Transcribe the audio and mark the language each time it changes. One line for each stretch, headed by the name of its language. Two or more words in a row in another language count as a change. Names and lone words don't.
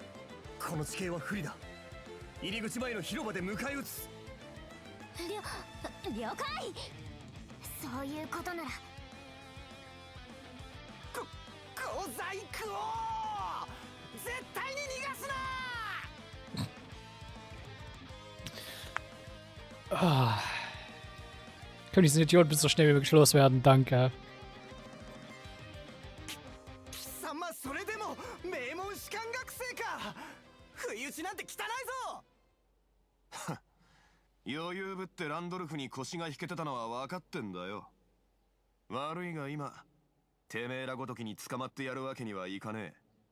Japanese: この地形は不利だ。入り口前の広場で迎え撃つ。了解。そういうことなら。小細工を絶対に逃がすな。 Ah.
German: Können diesen Idioten bitte so schnell wie möglich loswerden? Danke.
Japanese: 貴様それでも名門士官学生か。不意打ちなんて汚いぞ。余裕ぶってランドルフに腰が引けてたのは分かってんだよ。悪いが今てめえらごときに捕まってやるわけにはいかねえ。